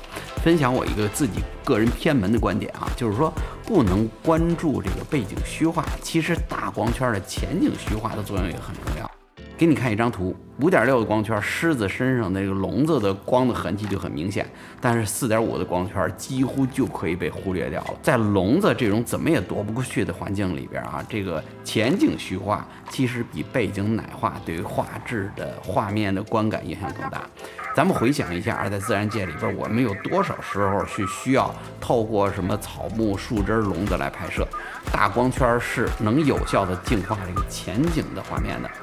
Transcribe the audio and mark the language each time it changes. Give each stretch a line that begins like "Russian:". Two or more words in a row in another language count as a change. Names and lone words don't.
Chinese: 分享我一個自己個人偏門的觀點啊，就是說不能關注這個背景虛化，其實大光圈的前景虛化的作用也很重要。給你看一張圖，5.6的光圈，獅子身上那個籠子的光的痕跡就很明顯，但是4.5的光圈幾乎就可以被忽略掉了。在籠子這種怎麼也躲不過去的環境裡邊啊，這個前景虛化其實比背景奶化對於畫質的畫面的觀感影響更大。咱們回想一下，在自然界裡邊，我們有多少時候是需要透過什麼草木、樹枝、籠子來拍攝？大光圈是能有效的淨化這个前景的畫面的。